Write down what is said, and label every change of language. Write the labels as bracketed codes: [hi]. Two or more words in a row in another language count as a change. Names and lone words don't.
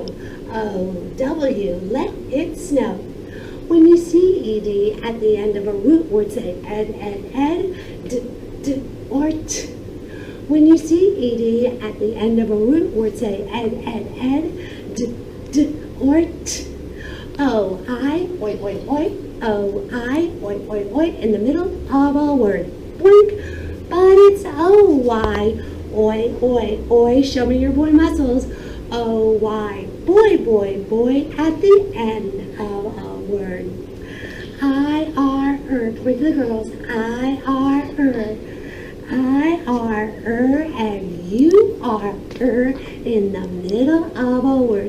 [en] O-W, let it snow. When you see E-D at the end of a root word, say ed, d, or t. When you see E-D at the end of a root word, say ed, d, or t. O-I, oi, O-I, oi, in the middle of a word. Boink, but it's O-Y. Oi, show me your boy muscles. O-Y, boy, at the end of a word. I-R-R, for the girls, I-R-R, and you are in the middle of a word.